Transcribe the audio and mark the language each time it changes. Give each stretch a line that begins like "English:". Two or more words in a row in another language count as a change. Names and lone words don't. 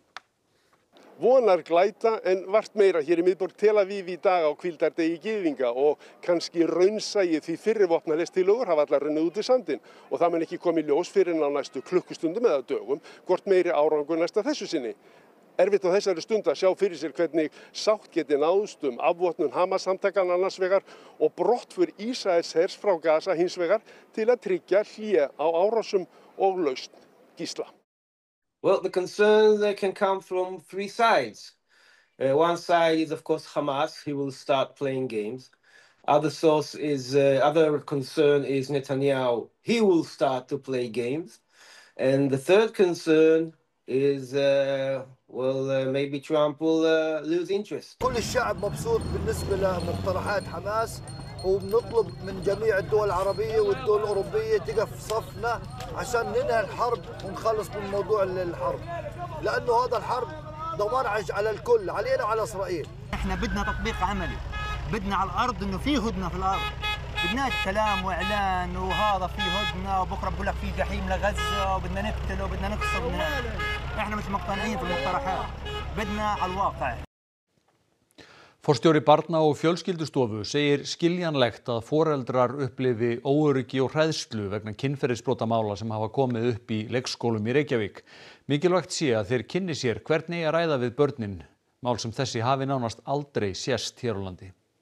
Icelandic: Vonar glæta en vart meira hér í miðborg Tel Aviv í dag á hvíldardegi gyðinga og kannski raunsæi því fyrri vopnalestillögur hafa allar runnið út í sandinn og það mun ekki komið ljós fyrir á næstu klukkustundum eða dögum hvort meiri árangur næsta þessu sinni. Erfitt á þessari stund að sjá fyrir sér hvernig sátt geti náðst afvopnun Hamas-samtakanna annars vegar og brottför Ísraelshers frá Gaza hins vegar til að tryggja hlé á árásum og lausn gísla.
English: Well, the concern can come from three sides. One side is, of course, Hamas. He will start playing games. Other concern is Netanyahu. He will start to play games. And the third concern is, maybe Trump will lose interest.
Arabic: كل الشعب مبسوط بالنسبة لمقترحات حماس وبنطلب من جميع الدول العربية والدول الأوروبية تقف في صفنا عشان ننهي الحرب ونخلص من موضوع الحرب لأنه هذا الحرب دمار على الكل علينا وعلى إسرائيل. احنا بدنا تطبيق عملي، بدنا على الأرض إنه في هدنة في الأرض، بدناش كلام وإعلان وهذا في هدنة وبكرة بقول لك في جحيم لغزة وبدنا نقتل وبدنا نكسر. احنا مش مقتنعين في المقترحات، بدنا على الواقع.
Icelandic: Forstjóri Barna- og fjölskyldustofu segir skiljanlegt að foreldrar upplifi óöryggi og hræðslu vegna kynferðisbrotamála sem hafa komið upp í leikskólum í Reykjavík. Mikilvægt sé að þeir kynni sér hvernig að ræða við börnin, mál sem þessi hafi nánast aldrei sést hér á landi.